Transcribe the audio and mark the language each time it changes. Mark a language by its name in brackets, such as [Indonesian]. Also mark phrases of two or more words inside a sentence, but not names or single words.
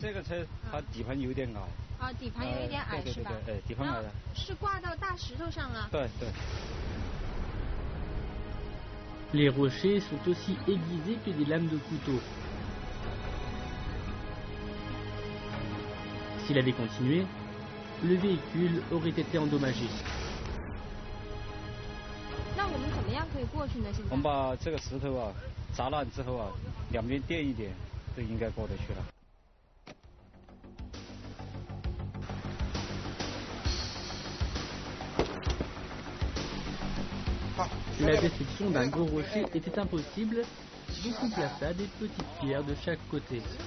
[Chinese] 这个车它底盘有点矮。啊，底盘有一点矮是吧？对，底盘矮了。是挂到大石头上了。对。 [French] Les rochers sont aussi aiguisés que des lames de couteau. S'il avait continué, le véhicule aurait été endommagé. [Chinese] 那我们怎么样可以过去呢？现在？我们把这个石头啊砸烂之后啊，两边垫一点，就应该过得去了。 [French] La destruction d'un gros rocher était impossible, donc on plaça des petites pierres de chaque côté.